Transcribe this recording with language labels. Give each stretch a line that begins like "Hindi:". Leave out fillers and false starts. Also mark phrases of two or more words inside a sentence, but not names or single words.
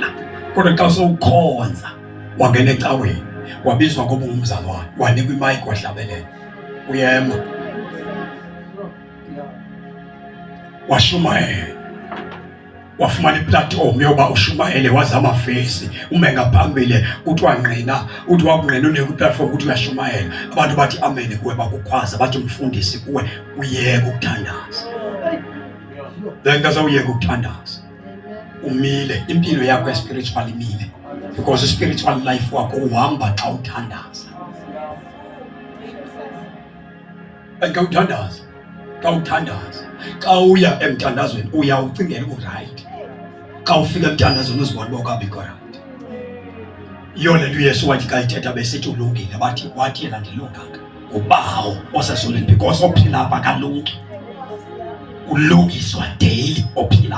Xhosa: Kodwa xa usowukhonza wangena ecaweni, wabizwa ngoba ungumzalwane, wanikwa imayiki wahlabelela, uyema washumayela, wafumana iplatform yoba ushumayele, wazama face ume ngaphambili uthi wangqina, uthi wakungqina kuplatform uthi uyashumayela. Abantu bathi amen kuwe, bakukhwaza bathi mfundisi kuwe uyeke ukuthandaza. Lento zawuyeka ukuthandaza umile, impilo yakho spiritual imile,
English: because spiritual life
Xhosa: wakho uhamba xa uthandaza. Xa uthandaza, xa uthandaza, xa uya emthandazweni uyawucingela right. Xa ufika emthandazweni uzibona uba akabikho right. Yona lento uYesu wathi xa ithetha besithi ulungile, wathi yena ndilunganga ubawo osesolweni, because ophila apha akalungi, ulungiswa daily ophila.